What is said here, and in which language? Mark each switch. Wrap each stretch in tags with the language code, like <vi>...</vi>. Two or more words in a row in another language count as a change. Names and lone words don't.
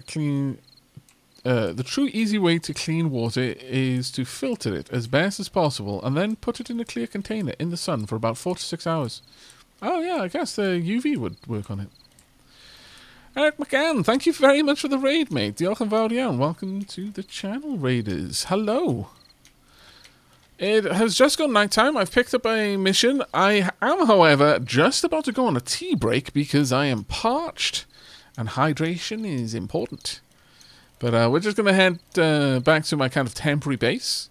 <en>Clean. The true easy way to clean water is to filter it as best as possible and then put it in a clear container in the sun for about 4 to 6 hours. Oh yeah, I guess the UV would work on it. Eric McCann, thank you very much for the raid, mate.</en> <cy>Diolch yn fawr iawn.</cy> <en>Welcome to the channel, Raiders. Hello. It has just gone nighttime. I've picked up a mission. I am, however, just about to go on a tea break because I am parched and hydration is important. But we're just going to head back to my kind of temporary base.</en>